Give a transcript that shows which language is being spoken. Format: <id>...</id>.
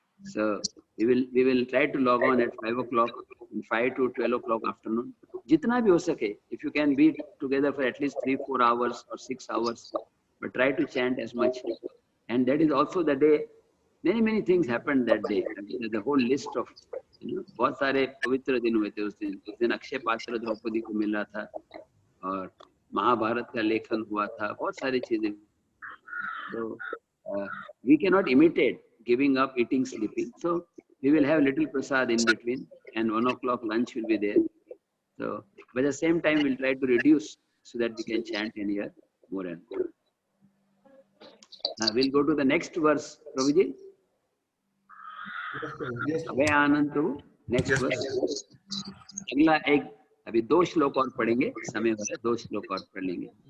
<en>So we will try to log on at 5 o'clock, 5 to 12 o'clock afternoon.</en> <hi>जितना भी हो सके,</hi> <en>if you can be together for at least 3-4 hours or 6 hours, but try to chant as much. And that is also the day many things happened that day. The whole list of</en> <hi>बहुत सारे पवित्र दिन हुए थे उस दिन अक्षय पात्र द्रौपदी को मिला था और महाभारत का लेखन हुआ था, बहुत सारी चीजें।</hi> <en>So we cannot imitate giving up, eating, sleeping. So we will have little prasad in between, and 1 o'clock lunch will be there. So but at the same time we'll try to reduce so that we can chant in here more and more. Now we'll go to the next verse, Prabhuji.</en> <hi>Abhay Anand Prabhu, next verse. अगला एक अभी 2 श्लोक और पढ़ेंगे, समय हो रहा है, 2 श्लोक और पढ़ लेंगे।</hi>